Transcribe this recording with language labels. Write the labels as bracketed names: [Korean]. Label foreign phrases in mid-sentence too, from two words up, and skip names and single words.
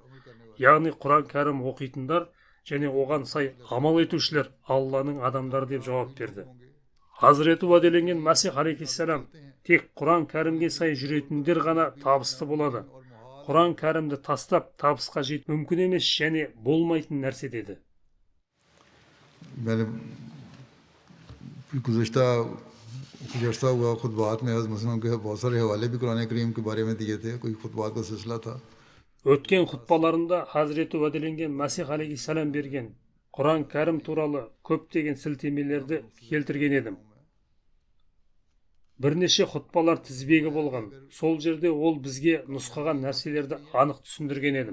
[Kazakh] Яғни Құран кәрім оқитындар және оған сай амал етушілер Алланың адамдары деп жауап берді. Хазіреті уәделенген Мәсих алейхиссалам тек Құран кәрімге сай жүретіндер ғана табысты болады. Құран кәрімді тастап табысқа жету мүмкін емес және болмайтын нәрсе деді. [Urdu] میں نے گزشتہ کچھ عرصہ ہوا خطبات میں حضرت مسلم کے بہت سارے حوالے بھی قرآن کریم کے بارے میں دیے تھے، کوئی خطبات کا سلسلہ تھا. [Kazakh] Өткен құтпаларында Хазіреті уәделенген Мәсих алейхиссалам берген Құран кәрім туралы көптеген сілтемелерді келтірген едім. Бірнеше құтпалар тізбегі болған. Сол жерде ол бізге нұсқаған нәрселерді анық түсіндірген едім.